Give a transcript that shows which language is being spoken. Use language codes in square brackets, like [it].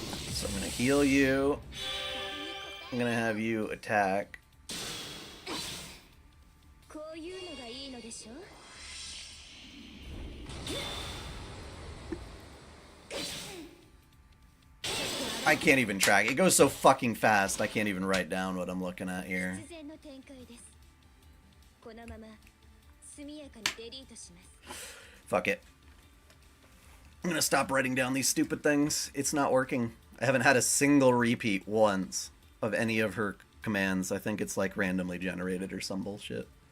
[en] So I'm gonna heal you. I'm gonna have you attack. [ja] こういうのがいいのでしょ。 [en] I can't even track. It goes so fucking fast, I can't even write down what I'm looking at here. [ja] 突然の展開です。このまま速やかにデリートします。 [en] Fuck it. I'm gonna stop writing down these stupid things. It's not working. I haven't had a single repeat once of any of her commands. I think it's like randomly generated or some bullshit.